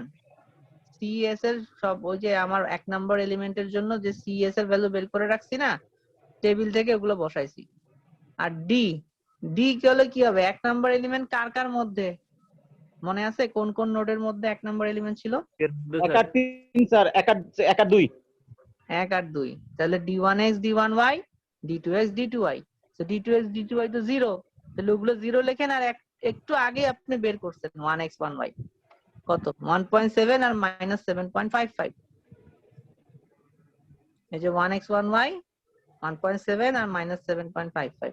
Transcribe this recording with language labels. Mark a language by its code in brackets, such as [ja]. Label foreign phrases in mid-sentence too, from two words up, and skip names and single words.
[bn] সিএস এর সব ওই যে আমার 1 নাম্বার এলিমেন্টের জন্য যে সিএস এর ভ্যালু বের করে রাখছি না টেবিল থেকে, ওগুলো বসাইছি। আর ডি, ডি কি হলো কি হবে? 1 নাম্বার এলিমেন্ট কার কার মধ্যে মনে আছে? কোন কোন নোডের মধ্যে 1 নাম্বার এলিমেন্ট ছিল? 1 আর 3 স্যার, 1 আর 2। 1 আর 2, তাহলে d1x d1y d2x d2y। তো d2x d2y তো 0, তাহলে ওগুলো 0 লেখেন। আর একটু আগে আপনি বের করছেন 1x 1y কত? 1.7 আর মাইনাস 7.55। এই যে 1x 1y 1.7 আর মাইনাস 7.55।